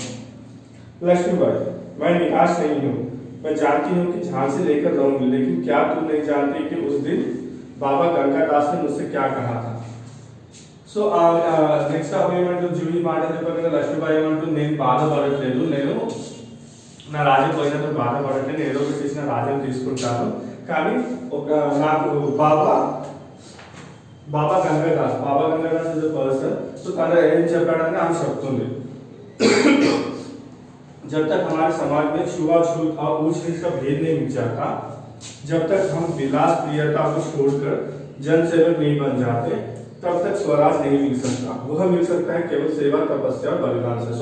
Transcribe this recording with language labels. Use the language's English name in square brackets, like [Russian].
[Hindi] लक्ष्मीबाई, मैं निराश नहीं हूँ, मैं जानती हूँ कि झांसी लेकर रहूंगी, लेकिन क्या तुम नहीं जानती कि उस दिन बाबा गंगादास ने मुझसे क्या कहा था। [Telugu] సో నెక్స్ట్ ఏమంటూ జూహి మాట చెప్పగా లక్ష్మీబాయి ఏమంటూ, నేను బాధపడట్లేదు, నేను నా రాజ్యం పోయినందుకు బాధపడట్లేదు, ఏదో ఒకటి చేసిన రాజ్యం తీసుకుంటాను, కానీ ఒక నాకు బాబా గంగాదాస్ పర్సన్, సో తన ఏం చెప్పాడని ఆమె చెప్తుంది। [Hindi] जब तक हमारे समाज में छुआछूत और ऊंच नीच का भेद नहीं मिट जाता, जब तक हम विलास प्रियता को छोड़कर जनसेवक नहीं बन जाते, तब तक स्वराज नहीं मिल सकता। वह मिल सकता है केवल सेवा, तपस्या और बलिदान से।